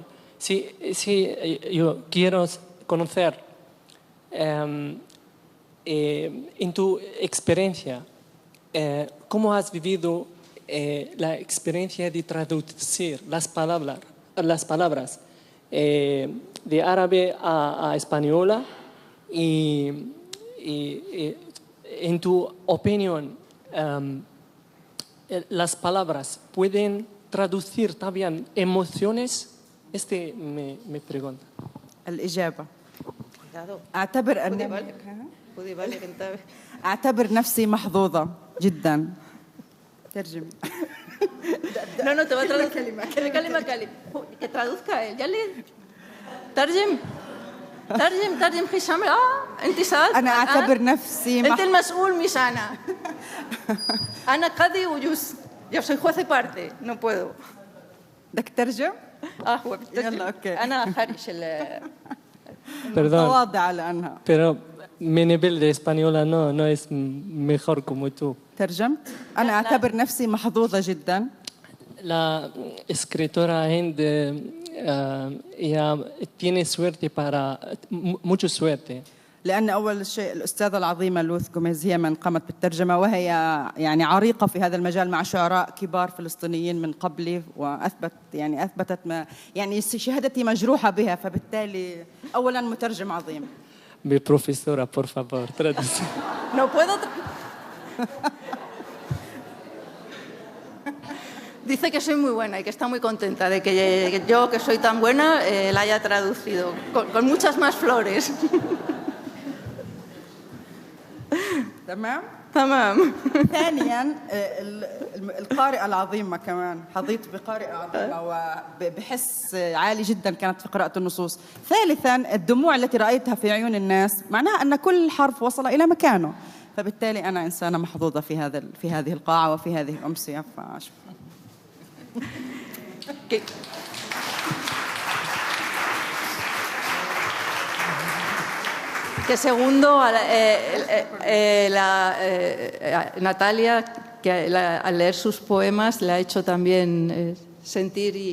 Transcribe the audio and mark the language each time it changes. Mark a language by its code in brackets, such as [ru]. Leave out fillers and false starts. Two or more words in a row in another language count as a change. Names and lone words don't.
[es] Sí, yo quiero conocer en tu experiencia, ¿cómo has vivido la experiencia de traducir las palabras de árabe a española y en tu opinión, las palabras pueden traducir también emociones? Me pregunta. [ar] الإجابة Cuidado. خذي بالك انتبه. أعتبر نفسي محظوظة جدا. ترجم. [es] No, no, te va a traducir. كلمة. Que traduzca él. Ya le... [ar] ترجم هشام. أنت سألت. أنا أعتبر نفسي أنت المسؤول مش أنا. أنا قاضي وجوز. [es] Yo soy juez de parte. No puedo. [ar] بدك ترجم؟ هو بترجم. يلا أوكي. أنا خارج [es] Perdón, [ar] متواضعة لأنها. [es] pero mi nivel de española no es mejor como tú. [ar] ترجمت؟ أنا أعتبر نفسي محظوظة جدا. [es] La escritora Hind ella tiene suerte mucha suerte. [ar] لأن أول شيء الأستاذة العظيمة لوث جوميز هي من قامت بالترجمة، وهي يعني عريقة في هذا المجال مع شعراء كبار فلسطينيين من قبلي، أثبتت ما يعني شهادتي مجروحة بها، فبالتالي أولاً مترجم عظيم. [es] Mi profesora, por favor, traduce. No puedo. Dice que soy muy buena y que está muy contenta de que yo, que soy tan buena, la haya traducido con muchas más flores. [ar] تمام؟ تمام. ثانياً القارئة العظيمة كمان، حظيت بقارئة عظيمة وبحس عالي جداً كانت في قراءة النصوص. ثالثاً الدموع التي رأيتها في عيون الناس معناها أن كل حرف وصل إلى مكانه، فبالتالي أنا إنسانة محظوظة في هذه القاعة وفي هذه الأمسية. [es] Que segundo, Natalia, que al leer sus poemas le ha hecho también sentir